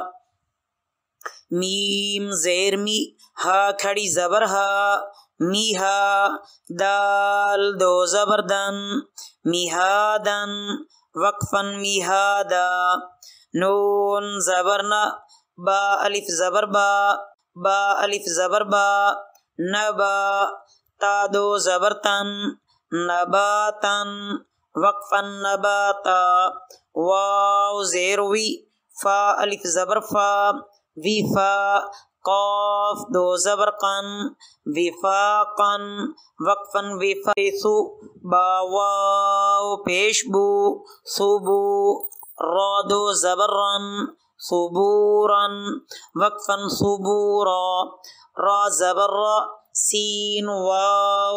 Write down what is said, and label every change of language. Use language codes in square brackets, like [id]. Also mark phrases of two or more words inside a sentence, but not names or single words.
[ur] میم زیر می، ہا کھڑی زبر ہا، میہا، دال دو زبر دن، میہادن وقفاً میہادا، نون زبر نا، با الف زبر با، با الف زبر با، نبا، تا دو زبر تن، نباتن وقفاً نباتا، واو زیر وی، فا الف زبر فا، وفا، قاف دو زبر قن، وفاقن وقفاً وفاقسو، با واو پیش بو، صبو، را دو زبر رن، صبورن وقفاً صبورا، را زبر را، سین واو